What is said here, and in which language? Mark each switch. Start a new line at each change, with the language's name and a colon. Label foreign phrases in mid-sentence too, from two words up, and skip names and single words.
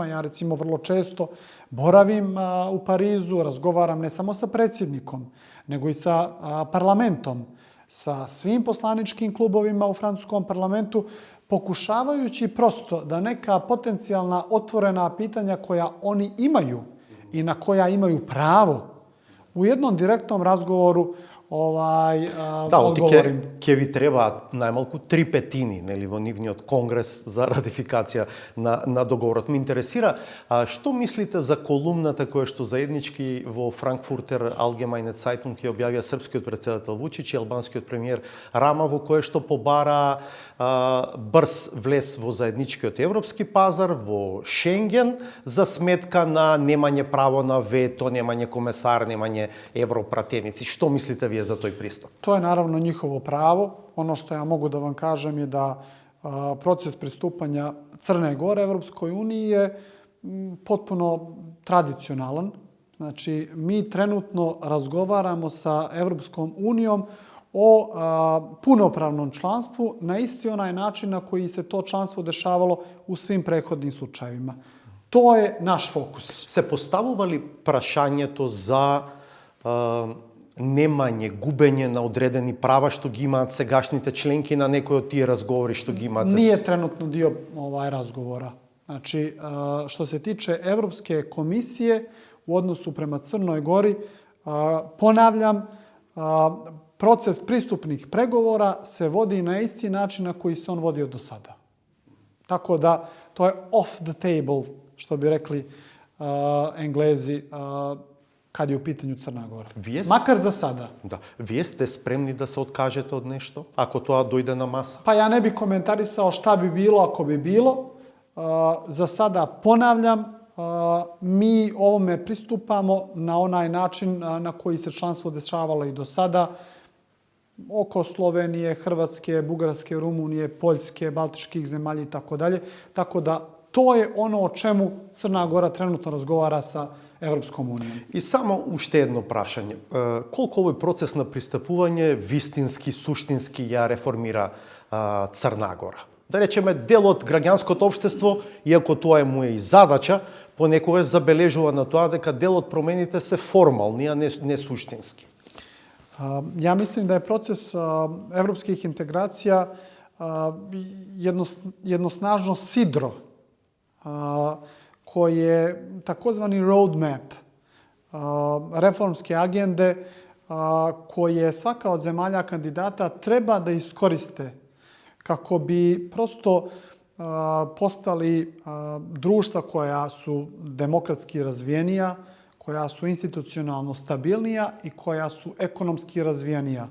Serbian: Ja recimo vrlo često boravim u Parizu, razgovaram ne samo sa predsjednikom, nego i sa parlamentom, sa svim poslaničkim klubovima u francuskom parlamentu, pokušavajući prosto da neka potencijalna otvorena pitanja koja oni imaju i na koja imaju pravo u jednom direktnom razgovoru odgovorim.
Macedonian: Ќе ви требаат најмалку 3/5, нели, во нивниот конгрес за ратификација на договорот. Ме интересира, што мислите за колумната која што заеднички во Франкфуртер Allgemeine Zeitung ја објавија српскиот претседател Вучич и албанскиот премиер Рама, во кое што побара брз влез во заедничкиот европски пазар, во Шенген, за сметка на немање право на вето, немање комесар, немање европратеници. Што мислите вие за тој пристап?
Serbian: To je naravno njihovo pravo. Ono što ja mogu da vam kažem je da proces pristupanja Crne Gore Evropskoj uniji je potpuno tradicionalan. Znači, mi trenutno razgovaramo sa Evropskom unijom o punopravnom članstvu na isti onaj način na koji se to članstvo dešavalo u svim prethodnim slučajevima. To je naš fokus.
Macedonian: Се поставува ли прашањето за немање, губење на одредени права што ги имаат сегашните членки на некои од тие разговори што ги имате?
Serbian: Nije trenutno dio razgovora. Znači, što se tiče Evropske komisije u odnosu prema Crnoj Gori, ponavljam, proces pristupnih pregovora se vodi na isti način na koji se on vodio do sada. Tako da, to je
English: off the table,
Serbian: što bi rekli Englezi, kad je u pitanju Crna Gora. Makar za sada.
Macedonian: Да. Вие сте спремни да се откажете од нешто, ако тоа дојде на маса?
Serbian: Pa ja ne bih komentarisao šta bi bilo ako bi bilo. Za sada ponavljam, mi ovome pristupamo na onaj način na koji se članstvo dešavalo i do sada, oko Slovenije, Hrvatske, Bugarske, Rumunije, Poljske, Baltičkih zemalja i tako dalje. Tako da to je ono o čemu Crna Gora trenutno razgovara sa Evropskom unijom.
Macedonian: И само уште едно прашање. Колку овој процес на пристапување вистински, суштински ја реформира Црна Гора? Да речеме, дел од граѓанското општество, иако тоа е моја и задача, понекогаш забележува на тоа дека дел од промените се формални, а не суштински.
Serbian: Ja mislim da je proces evropskih integracija jedno snažno sidro koje je takozvani roadmap reformske agende koje svaka od zemalja kandidata treba da iskoriste kako bi prosto postali društva koja su demokratski razvijenija, koja su institucionalno stabilnija i koja su ekonomski razvijenija.